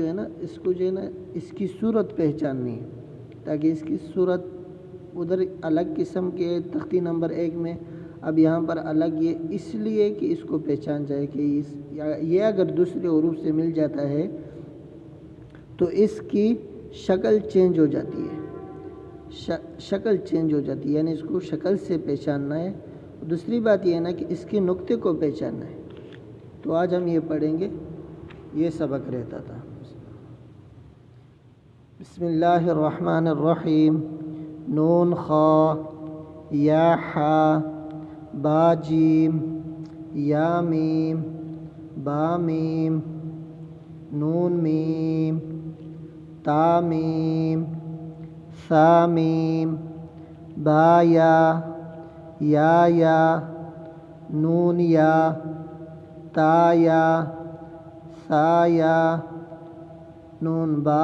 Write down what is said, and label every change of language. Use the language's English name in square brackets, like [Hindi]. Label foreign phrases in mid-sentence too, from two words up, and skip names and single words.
[Urdu] ہے نا اس کو جو ہے نا اس کی صورت پہچاننی ہے، تاکہ اس کی صورت ادھر الگ قسم کے تختی نمبر 1 میں، اب یہاں پر الگ یہ اس لیے کہ اس کو پہچان جائے کہ یہ اگر دوسرے حروف سے مل جاتا ہے تو اس کی شکل چینج ہو جاتی ہے، شکل چینج ہو جاتی ہے، یعنی اس کو شکل سے پہچاننا ہے۔ دوسری بات یہ ہے نا کہ اس کے نقطے کو پہچاننا ہے۔ تو آج ہم یہ پڑھیں گے، یہ سبق رہتا تھا۔ [Arabic] بسم اللہ الرحمن الرحیم۔ نون خا، یا حا، با جیم، یا میم، با میم، نون میم، تا میم، ثا میم، با یا، نون یا، تا یا، ثا یا، نون با